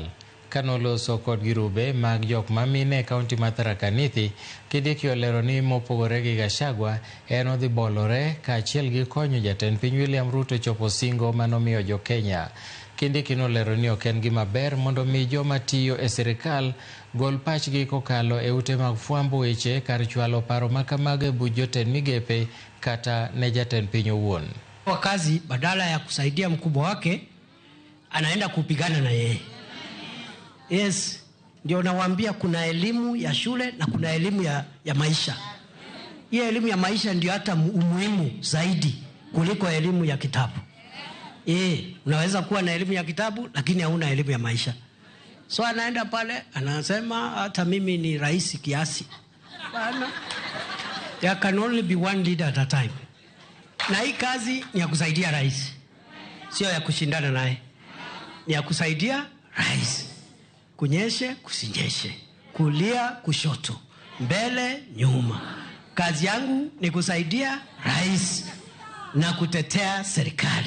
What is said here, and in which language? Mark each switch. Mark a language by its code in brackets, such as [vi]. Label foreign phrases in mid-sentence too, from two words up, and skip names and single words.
[luo] Kanoloso kod girube mag jok mamine e kaunti ma Tharaka Nithi, Kindiki olero ni mopogore gi Gachagua en odhi bolore kaachiel gi konyo Jatend Piny William Ruto chopo singo manomiyo jo Kenya. Kindiki nolero ni ok en gima ber mondo mi joma tiyo e sirikal gol pachgi kokalo e ute mag fwambo weche kar chwalo paro makamago e buch jotend migepe kata ne Jatend Piny owuon. [sw] Kwa kazi badala ya kusaidia mkubwa wake anaenda kupigana na yeye. Yes, ndio nawaambia kuna elimu ya shule na kuna elimu ya maisha. Hii elimu ya maisha ndio hata umuhimu zaidi kuliko elimu ya kitabu. Unaweza kuwa na elimu ya kitabu lakini hauna elimu ya maisha. So anaenda pale anasema hata mimi ni rais kiasi. Bana. [en] There can only be one leader at a time. [sw] Na hii kazi ni ya kusaidia rais. Sio ya kushindana naye. Ni ya kusaidia rais. Kunyeshe, kusinyeshe. Kulia, kushoto. Mbele, nyuma. Kazi yangu ni kusaidia rais na kutetea serikali.